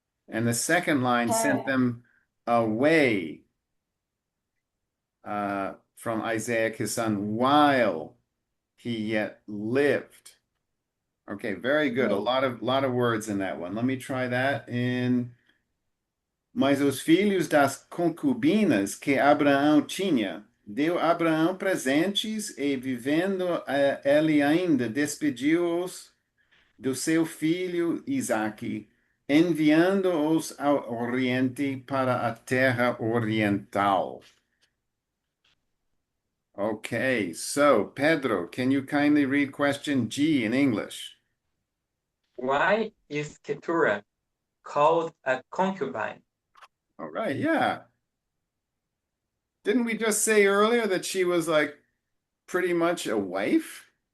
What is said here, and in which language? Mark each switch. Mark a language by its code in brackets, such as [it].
[en] And the second line sent them away from Isaac, his son, while he yet lived. Okay, very good. A lot of words in that one. Let me try that in. [pt] Mas os filhos das concubinas que Abraão tinha, deu Abraão presentes e, vivendo ele ainda, despediu-os do seu filho Isaque, enviando-os ao oriente para a terra oriental. [en] Okay, so Pedro, can you kindly read question G in English? Why is Keturah called a concubine? All right, yeah. Didn't we just say earlier that she was like pretty much a wife?